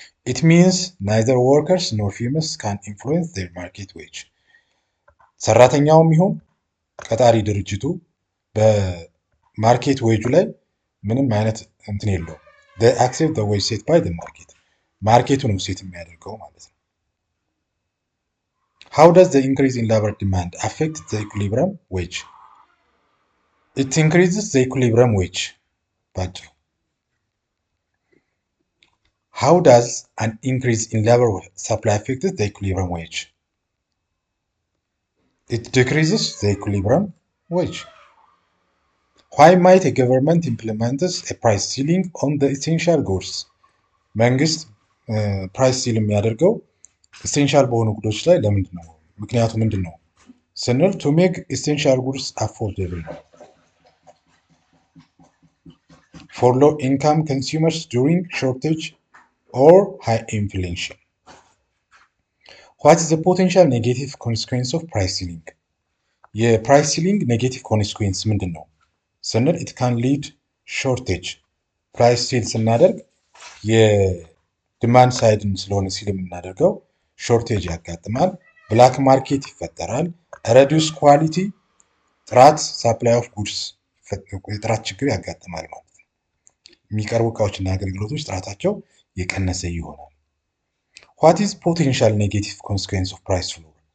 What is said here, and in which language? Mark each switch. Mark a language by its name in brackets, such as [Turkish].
[English] ኢት ሚንስ ናይዘር ወርከርስ ኖር ፊርምስ ካን ኢንፍሉዌንስ ዜር ማርኬት ዌጅ። [Amharic] ሰራተኛውም ይሁን ቀጣሪ ድርጅቱ በማርኬት ዌጁ ላይ ምንም አይነት እንትን የለውም። [English] አክሴፕት ዌጅ ሴት ባይ ማርኬት፣ [Amharic] ማርኬቱ ነው ሴት የሚያደርገው ማለት ነው። [English] ሃው ዳዝ ዘ ኢንክሪዝ ኢን ላበር ዲማንድ አፌክት ዘ ኢኩሊብረም ዌጅ? ኢት ኢንክሪዝስ ዘ ኢኩሊብረም ዌጅ [Amharic] ባጭሩ። [English] How does an increase in labor supply affect the equilibrium wage? It decreases the equilibrium wage. Why might a government implement a price ceiling on the essential goods? [Amharic] መንግስት ፕራይስ ሲል የሚያደርገው ኢሴንሻል በሆኑ ጉዶች ላይ ለምንድን ነው? ምክንያቱ ምንድን ነው ስንል [English] ቱ ሜክ ኢሴንሻል ጉድስ አፎርደብል ነው ፎር ሎ ኢንካም ኮንሱመርስ ዱሪንግ ሾርቴጅ or high inflation. What is the potential negative consequence of price ceiling? [Amharic] የፕራይስ ሲሊንግ ኔጌቲቭ ኮንሲኩዌንስ ምንድን ነው ስንል [English] it can lead shortage. [Amharic] ፕራይስ ሲል ስናደርግ የዲማንድ ሳይድን ስለሆነ ሲል የምናደርገው ሾርቴጅ ያጋጥማል፣ ብላክ ማርኬት ይፈጠራል፣ reduce ኳሊቲ ጥራት ሳፕላይ ኦፍ ጉድስ የጥራት ችግር ያጋጥማል ማለት ነው። የሚቀርቡ እቃዎችና አገልግሎቶች ጥራታቸው የቀነሰ ይሆናል። [English] ዋት ኢዝ ፖቴንሻል ኔጌቲቭ ኮንሲኩዌንስ ኦፍ ፕራይስ ፍሎር?